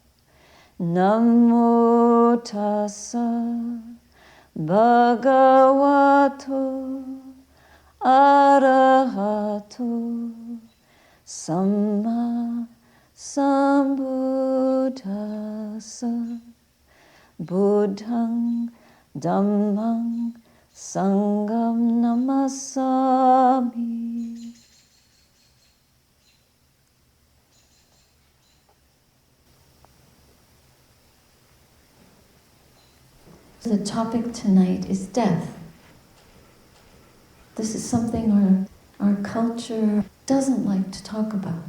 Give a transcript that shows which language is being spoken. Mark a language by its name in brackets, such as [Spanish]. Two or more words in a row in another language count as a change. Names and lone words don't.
[Pali] Namo tassa bhagavato arahato samma sambuddhassa. Buddhang dhammang sangham namasami. [English] The topic tonight is death. This is something our culture doesn't like to talk about.